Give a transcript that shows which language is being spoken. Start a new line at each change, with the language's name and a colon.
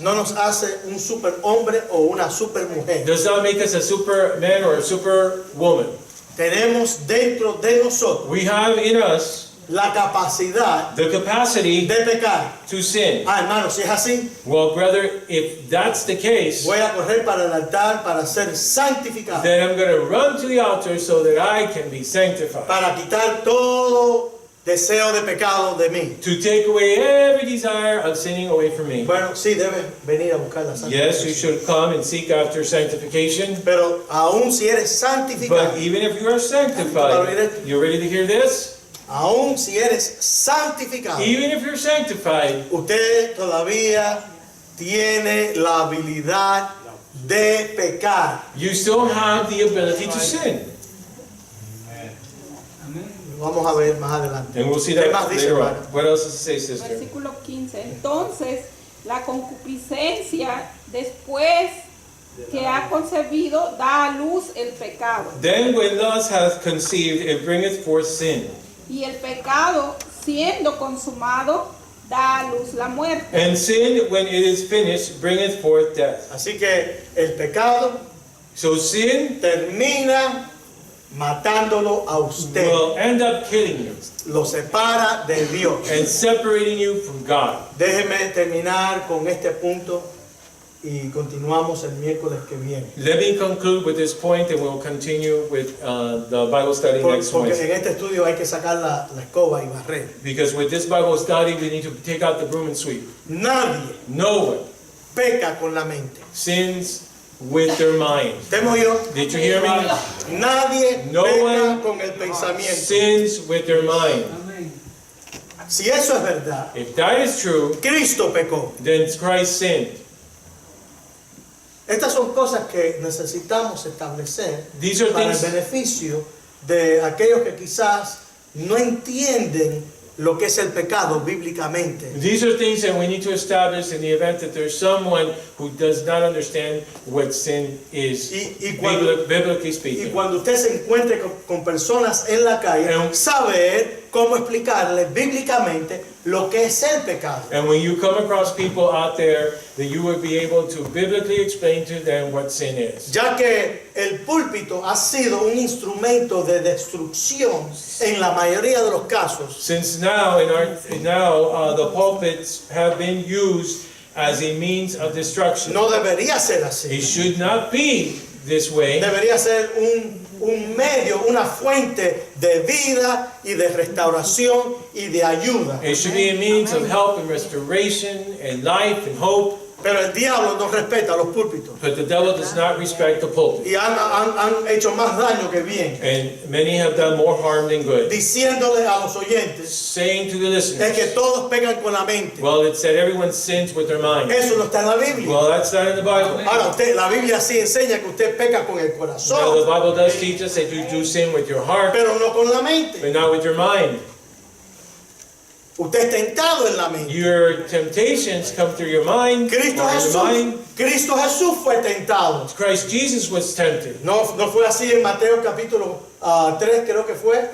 Spanish: no nos hace un superhombre o una supermujer.
English: does not make us a superman or a superwoman.
Spanish: Tenemos dentro de nosotros
English: We have in us
Spanish: la capacidad
English: the capacity
Spanish: de pecar.
English: to sin.
Spanish: Hermano, si es así,
English: Well, brother, if that's the case,
Spanish: voy a correr para el altar para ser santificado,
English: then I'm going to run to the altar so that I can be sanctified.
Spanish: para quitar todo deseo de pecado de mí.
English: To take away every desire of sinning away from me.
Spanish: Bueno, sí, deben venir a buscar la
English: Yes, you
Spanish: santificación.
English: should come and seek after sanctification.
Spanish: Pero aún si eres santificado,
English: But even if you are sanctified, you ready to hear this?
Spanish: aún si eres santificado,
English: Even if you're sanctified,
Spanish: usted todavía tiene la habilidad de pecar.
English: you still have the ability to sin.
Spanish: Vamos a ver más adelante.
English: And we'll see
Spanish: ¿Qué
English: that
Spanish: más dice,
English: later on.
Spanish: hermano?
English: What else does it say, sister?
Spanish: Versículo 15. Entonces, la concupiscencia, después que ha concebido, da a luz el pecado.
English: Then when lust hath conceived, it bringeth forth sin.
Spanish: Y el pecado, siendo consumado, da a luz la muerte.
English: And sin, when it is finished, bringeth forth death.
Spanish: Así que el pecado
English: So sin
Spanish: termina matándolo a usted.
English: will end up killing you
Spanish: Lo separa de Dios.
English: and separating you from God.
Spanish: Déjeme terminar con este punto y continuamos el miércoles que viene.
English: Let me conclude with this point and we'll continue with the Bible study next
Spanish: Porque
English: Wednesday.
Spanish: en este estudio hay que sacar la escoba y barrer.
English: Because with this Bible study, we need to take out the broom and sweep.
Spanish: Nadie
English: No one
Spanish: peca con la mente.
English: sins with their mind.
Spanish: ¿Temo yo?
English: Did you hear me?
Spanish: Nadie
English: No
Spanish: peca
English: one
Spanish: con el pensamiento.
English: Sins with their mind.
Spanish: Si eso es verdad,
English: If that is true,
Spanish: Cristo pecó.
English: then Christ sinned.
Spanish: Estas son cosas que necesitamos establecer
English: These are
Spanish: para el
English: things
Spanish: beneficio de aquellos que quizás no entienden lo que es el pecado bíblicamente.
English: These are things that we need to establish in the event that there's someone who does not understand what sin is,
Spanish: Y cuando,
English: biblically
Spanish: y
English: speaking.
Spanish: cuando usted se encuentre con personas en la calle, saber cómo explicarles bíblicamente lo que es el pecado.
English: And when you come across people out there, that you would be able to biblically explain to them what sin is.
Spanish: Ya que el púlpito ha sido un instrumento de destrucción en la mayoría de los casos,
English: Since now, the pulpits have been used as a means of destruction.
Spanish: no debería ser
English: It
Spanish: así.
English: should not be this way.
Spanish: Debería ser un medio, una fuente de vida y de restauración y de ayuda.
English: It should be a means of help and restoration and life and hope.
Spanish: Pero el diablo no respeta los púlpitos
English: But the devil does not respect the pulpit.
Spanish: y han hecho más daño que bien,
English: And many have done more harm than good.
Spanish: diciéndole a los oyentes
English: Saying to the
Spanish: es que
English: listeners,
Spanish: todos pecan con la mente.
English: well, it said everyone sins with their mind.
Spanish: Eso no está en la Biblia.
English: Well, that's not in the Bible.
Spanish: Ahora, la Biblia sí enseña que usted peca con el
English: Now, the
Spanish: corazón,
English: Bible does teach us that you do sin with your heart,
Spanish: pero no con la mente.
English: but not with your mind.
Spanish: Usted es tentado en la mente.
English: Your temptations come through your mind, or in
Spanish: Cristo
English: your mind.
Spanish: Jesús fue tentado.
English: Christ Jesus was tempted.
Spanish: No fue así en Mateo capítulo 3, creo que fue.